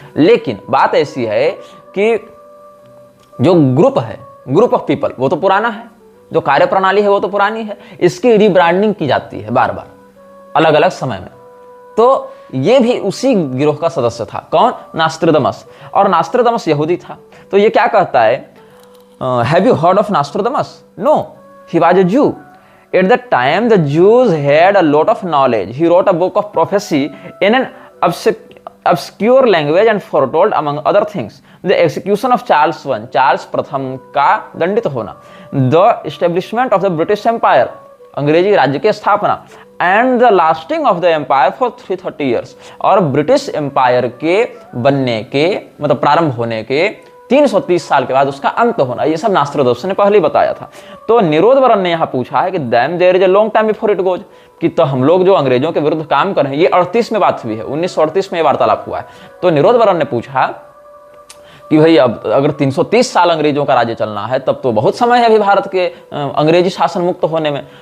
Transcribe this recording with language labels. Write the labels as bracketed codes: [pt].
[hi] लेकिन बात ऐसी है कि जो ग्रुप है, ग्रुप ऑफ पीपल, वो तो पुराना है, जो कार्य प्रणाली है वो तो पुरानी है, इसकी रीब्रांडिंग की जाती है बार बार अलग अलग समय में। तो ये भी उसी गिरोह का सदस्य था। कौन? नोस्ट्राडामस। और नोस्ट्राडामस यहूदी था। तो ये क्या कहता है, [en] Have you heard of Nostradamus? No, he was a Jew. At that time, the Jews had a lot of knowledge. He wrote a book of prophecy in an obscure language and foretold, among other things, the execution of Charles I, [hi] Charles प्रथम का दंडित होना, [en] the establishment of the British Empire, [hi] अंग्रेजी राज्य की स्थापना, [en] and the lasting of the empire for 330 years, [hi] और British empire के बनने के मतलब प्रारंभ होने के 330 साल के बाद उसका अंत होना, ये सब नोस्ट्राडामस ने पहले ही बताया था। तो निरोधवरण ने यहां पूछा है कि [en] then there is a long time before it goes, [hi] कि तो हम लोग जो अंग्रेजों के विरुद्ध काम कर रहे हैं, ये 38 में बात हुई है, 1938 में ये वार्तालाप हुआ है। तो निरोधवरण ने पूछा कि भाई अब अगर 330 साल अंग्रेजों का राज्य चलना है तब तो बहुत समय है अभी भारत के अंग्रेजी शासन मुक्त होने में।